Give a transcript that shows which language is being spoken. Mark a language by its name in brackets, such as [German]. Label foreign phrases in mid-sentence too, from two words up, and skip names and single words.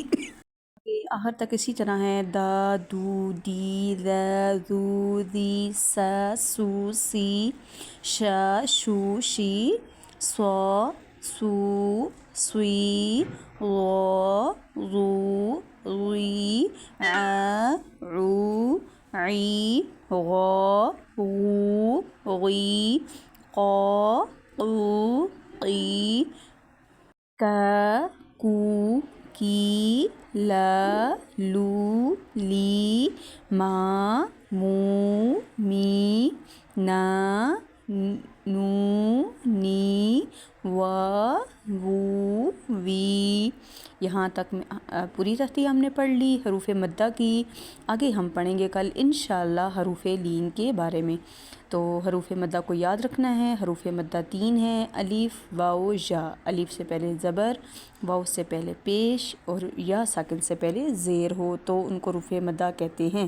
[Urdu] آخر تک اسی طرح ہے، [Arabic] دا، دو، دی، ذا، ذو، ذی، سا، سو، سی، شا، شو، شی، صا، سو، سوی، ضا، ضو، ضی، عا، عو، عی غا غو غی قا قو قی کا کو کی لا لو لی ما مو می نا نو نی وا وو وی۔ [Urdu] یہاں تک پوری تختی ہم نے پڑھ لی حروف مدہ کی۔ آگے ہم پڑھیں گے کل انشاءاللہ حروف لین کے بارے میں۔ تو حروف مدہ کو یاد رکھنا ہے۔ حروف مدہ 3 ہیں، الف واو یا۔ الف سے پہلے زبر، واو سے پہلے پیش اور یا ساکن سے پہلے زیر ہو تو ان کو حروف مدہ کہتے ہیں۔